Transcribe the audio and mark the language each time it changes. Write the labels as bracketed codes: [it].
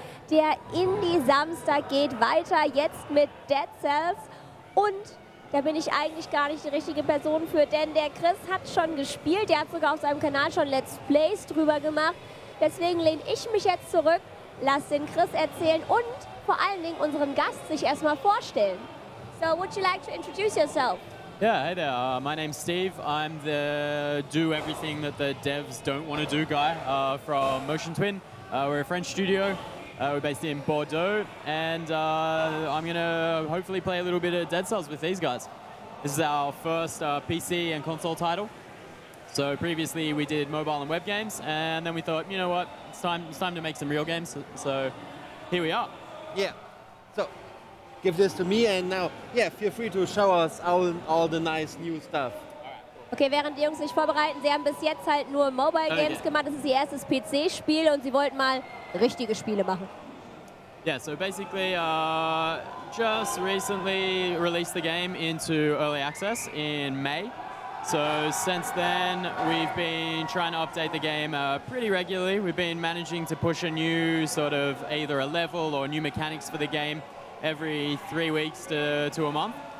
[de] Der Indie-Samstag geht weiter, jetzt mit Dead Cells. Und da bin ich eigentlich gar nicht die richtige Person für, denn der Chris hat schon gespielt. Der hat sogar auf seinem Kanal schon Let's Plays drüber gemacht. Deswegen lehne ich mich jetzt zurück, lass den Chris erzählen und vor allen Dingen unseren Gast sich erstmal vorstellen. [en] So, would you like to introduce yourself? Yeah, hey there. My name's Steve. I'm the do everything that the devs don't want to do guy from Motion Twin. We're a French studio. We're based in Bordeaux, and I'm going to hopefully play a little bit of Dead Cells with these guys. This is our first PC and console title. So previously we did mobile and web games, and then we thought, you know what, it's time to make some real games. So here we are. Yeah. So give this to me, and now, yeah, feel free to show us all the nice new stuff. [de] Okay, während die Jungs sich vorbereiten, sie haben bis jetzt halt nur Mobile Games gemacht. Das ist ihr erstes PC-Spiel und sie wollten mal richtige Spiele machen. [en] Yeah, so basically just recently released the game into early access in May. So since then, we've been trying to update the game pretty regularly. We've been managing to push a new sort of either a level or new mechanics for the game every 3 weeks to a month.